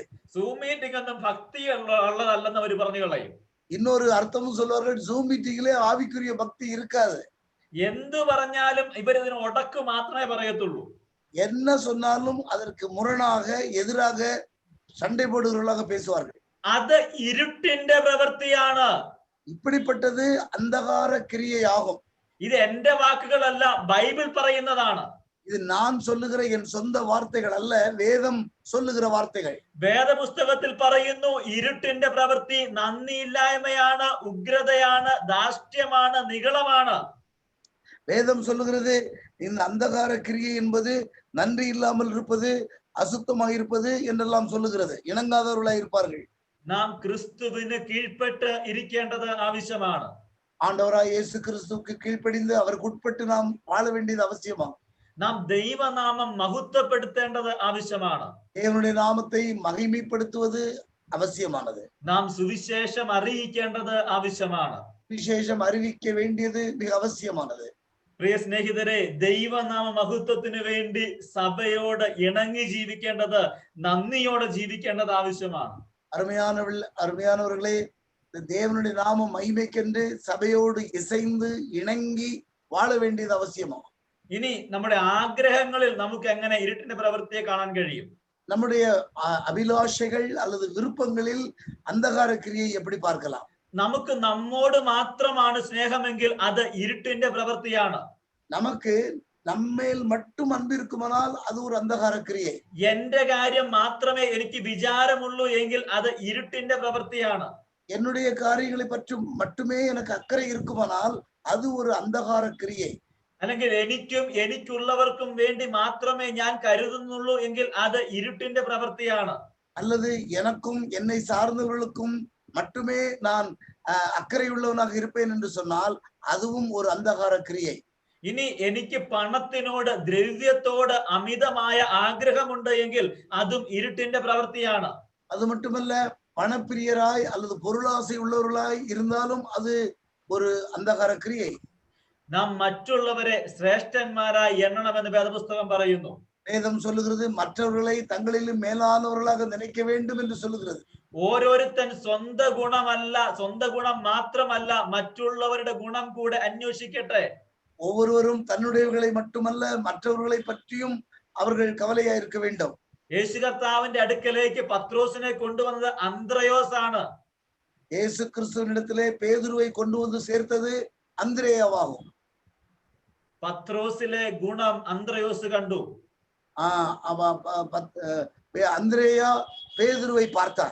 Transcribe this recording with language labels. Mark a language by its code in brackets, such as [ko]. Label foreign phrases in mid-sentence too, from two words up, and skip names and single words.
[ml] സൂം മീറ്റിംഗ് ഒന്നും ഭക്തി ഉള്ളതല്ലെന്ന് അവർ പറഞ്ഞു കളയും. [ta] இன்னொரு அர்த்தமும் சொல்வார்கள் ஜூம் மீட்டிங்ல ஆவிக்குரிய பக்தி இருக்காது. [ml] എന്ത് പറഞ്ഞാലും ഇവരിതിന് ഉടക്ക് മാത്രമേ പറയത്തുള്ളൂ. [ta] என்ன சொன்னாலும் அதற்கு முரணாக எதிராக சண்டை போடுகிறவர்களாக பேசுவார்கள். [ml] അത് ഇരുട്ടിന്റെ പ്രവൃത്തിയാണ്. [ta] இப்படிப்பட்டது அந்தகார கிரியை ஆகும். [ml] ഇത് എന്റെ വാക്കുകളല്ല, ബൈബിൾ പറയുന്നതാണ്. [ta] இது நான் சொல்லுகிற என் சொந்த வார்த்தைகள் அல்ல, வேதம் சொல்லுகிற வார்த்தைகள். [ml] വേദപുസ്തകത്തിൽ പറയുന്നു ഇരുട്ടിന്റെ പ്രവൃത്തി നന്ദിയില്ലായ്മയാണ്, ഉഗ്രതയാണ്, ധാർഷ്ട്യമാണ്, നിഗളമാണ്. [ta] வேதம் சொல்லுகிறது இந்த அந்தகார கிரியை என்பது நன்றி இல்லாமல் இருப்பது, அசுத்தமாக இருப்பது என்றெல்லாம் சொல்லுகிறது. இணங்காதவர்களாய் இருப்பார்கள். [ml] നാം ക്രിസ്തുവിന് കീഴ്പ്പെട്ട് ഇരിക്കേണ്ടത് ആവശ്യമാണ്. [ta] ஆண்டவராய் இயேசு கிறிஸ்துவுக்கு கீழ்ப்படிந்து அவருக்கு உட்பட்டு நாம் வாழ வேண்டியது அவசியமாகும். [ml] നാം ദൈവനാമം മഹത്വപ്പെടുത്തേണ്ടത് ആവശ്യമാണ്. [ta] தேவனுடைய நாமத்தை மகிமைப்படுத்துவது அவசியமானது. [ml] നാം സുവിശേഷം അറിയിക്കേണ്ടത് ആവശ്യമാണ്. [ta] விசேஷம் அறிவிக்க வேண்டியது மிக அவசியமானது. [ml] പ്രിയ സ്നേഹിതരെ, ദൈവനാമ മഹത്വത്തിന് വേണ്ടി സഭയോട് ഇണങ്ങി ജീവിക്കേണ്ടത്, നന്ദിയോടെ ജീവിക്കേണ്ടത് ആവശ്യമാണ്. [ta] அருமையானவர்களே, தேவனுடைய நாம மகிமைக்கென்று சபையோடு இசைந்து இணங்கி வாழ வேண்டியது அவசியமாகும். [ml] ഇനി നമ്മുടെ ആഗ്രഹങ്ങളിൽ നമുക്ക് എങ്ങനെ ഇരുട്ടിന്റെ പ്രവൃത്തിയെ കാണാൻ കഴിയും? [ta] நம்முடைய அபிலாஷைகள் அல்லது விருப்பங்களில் அந்தகார கிரியை எப்படி பார்க்கலாம்? [ml] നമുക്ക് നമ്മോട് മാത്രമാണ് സ്നേഹമെങ്കിൽ അത് ഇരുട്ടിന്റെ പ്രവൃത്തിയാണ്. [ta] நமக்கு நம்மேல் மட்டும் அன்பு இருக்குமானால் அது ஒரு அந்தகார கிரியை. [ml] എന്റെ കാര്യം മാത്രമേ എനിക്ക് വിചാരമുള്ളൂ എങ്കിൽ അത് ഇരുട്ടിന്റെ പ്രവൃത്തിയാണ്. [ta] என்னுடைய காரியங்களை பற்றி மட்டுமே எனக்கு அக்கறை இருக்குமானால் அது ஒரு அந்தகார கிரியை. [ml] അല്ലെങ്കിൽ എനിക്കും എനിക്കുള്ളവർക്കും വേണ്ടി മാത്രമേ ഞാൻ കരുതുന്നുള്ളൂ എങ്കിൽ അത് ഇരുട്ടിന്റെ പ്രവൃത്തിയാണ്. [ta] அல்லது எனக்கும் என்னை சார்ந்தவர்களுக்கும் மட்டுமே நான் அக்கறையுள்ளவனாக இருப்பேன் என்று சொன்னால் அதுவும் ஒரு அந்தகார கிரியை. [ml] ഇനി എനിക്ക് പണത്തിനോട്, ദ്രവ്യത്തോട് അമിതമായ ആഗ്രഹമുണ്ട് എങ്കിൽ അതും ഇരുട്ടിന്റെ പ്രവൃത്തിയാണ്. [ta] அது மட்டுமல்ல, பணப்பிரியராய் அல்லது பொருளாசை உள்ளவர்களாய் இருந்தாலும் அது ஒரு அந்தகார கிரியை. [ml] നാം മറ്റുള്ളവരെ ശ്രേഷ്ഠന്മാരായി എണ്ണണമെന്ന് വേദപുസ്തകം പറയുന്നു. [ta] வேதம் சொல்லுகிறது மற்றவர்களை தங்களிலும் மேலானவர்களாக நினைக்க வேண்டும் என்று சொல்லுகிறது. [ml] ഓരോരുത്തൻ സ്വന്തം ഗുണം മാത്രമല്ല മറ്റുള്ളവരുടെ ഗുണം കൂടെ അന്വേഷിക്കട്ടെ. [ta] ஒவ்வொருவரும் தன்னுடையவர்களை மட்டுமல்ல மற்றவர்களை பற்றியும் அவர்கள் கவலையா இருக்க வேண்டும். [ml] യേശു കർത്താവിന്റെ അടുക്കലേക്ക് പത്രോസിനെ കൊണ്ടുവന്നത് അന്ത്രയോസ് ആണ്. [ta] இயேசு கிறிஸ்துவினிடத்திலே பேதுருவை கொண்டு வந்து சேர்த்தது அந்திரேயாவாகும். [ml] പത്രോസിലെ ഗുണം അന്ത്രയോസ് കണ്ടു. [ta] அந்திரேயா பேதுருவை பார்த்தார்.